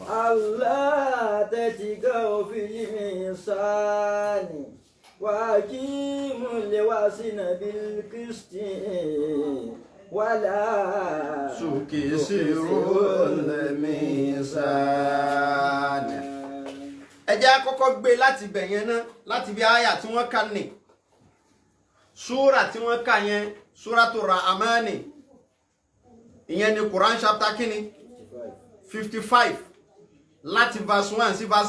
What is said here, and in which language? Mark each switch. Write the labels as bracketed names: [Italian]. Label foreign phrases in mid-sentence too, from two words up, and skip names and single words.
[Arabic] ألا تطغوا في الميزان وأقيموا الوزن بالقسط ولا تكسروا الميزان. [Yoruba] ẹ jẹ́ á kọ́kọ́ gbé láti bẹ̀ yẹn náà láti bí àyà tí wọ́n kà ní súrà tí wọ́n kà yẹn Suratul Rahman ìyẹn ni [English] Quran chapter [Yoruba] kíni 55 láti verse 1 sí verse